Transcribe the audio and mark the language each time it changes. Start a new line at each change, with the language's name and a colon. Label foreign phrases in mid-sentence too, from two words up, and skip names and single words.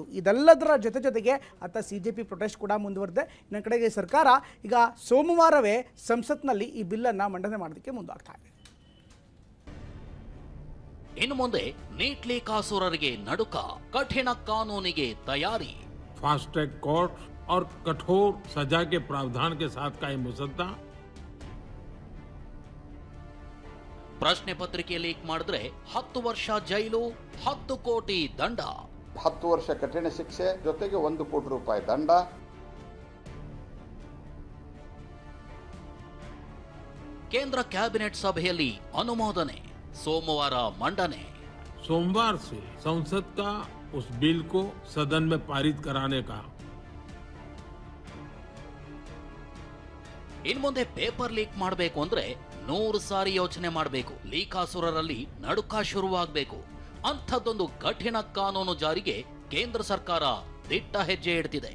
Kannada: ಇದೆಲ್ಲದರ ಜೊತೆಗೆ ಅತ್ತ CJP ಪ್ರೊಟೆಸ್ಟ್ ಕೂಡ ಮುಂದುವರೆದಿದೆ. ಇನ್ನೊಂದು ಕಡೆಗೆ ಸರ್ಕಾರ ಈಗ ಸೋಮವಾರವೇ ಸಂಸತ್ನಲ್ಲಿ ಈ ಬಿಲ್ಲನ್ನು ಮಂಡನೆ ಮಾಡೋದಕ್ಕೆ ಮುಂದಾಗ್ತಾ ಇದೆ. ಇನ್ನು ಮುಂದೆ ನೀಟ್ ಲೀಕಾಸುರರಿಗೆ ನಡುಕ, ಕಠಿಣ ಕಾನೂನಿಗೆ ತಯಾರಿ.
English: fast track court
Hindi: और कठोर सजा के प्रावधान के साथ का ये मुसद्दा
Kannada: ಪ್ರಶ್ನೆ ಪತ್ರಿಕೆ ಲೀಕ್ ಮಾಡಿದ್ರೆ 10 ವರ್ಷ ಜೈಲು, 10 ಕೋಟಿ ದಂಡ. 10 ವರ್ಷ ಕಠಿಣ ಶಿಕ್ಷೆ ಜೊತೆಗೆ 1 ಕೋಟಿ ರೂಪಾಯಿ ದಂಡ. ಕೇಂದ್ರ ಕ್ಯಾಬಿನೆಟ್ ಸಭೆಯಲ್ಲಿ ಅನುಮೋದನೆ, ಸೋಮವಾರ ಮಂಡನೆ.
Hindi: सोमवार से संसद का उस बिल को सदन में पारित कराने का
Kannada: ಇನ್ ಮುಂದೆ
English: paper leak
Kannada: ಮಾಡಬೇಕು ಅಂದ್ರೆ 100 ಸಾರಿ ಯೋಚನೆ ಮಾಡಬೇಕು. ಲೀಕಾಸುರರಲ್ಲಿ ನಡುಕ ಶುರುವಾಗಬೇಕು. ಅಂಥದ್ದೊಂದು ಕಠಿಣ ಕಾನೂನು ಜಾರಿಗೆ ಕೇಂದ್ರ ಸರ್ಕಾರ ದಿಟ್ಟ ಹೆಜ್ಜೆ ಇಡ್ತಿದೆ.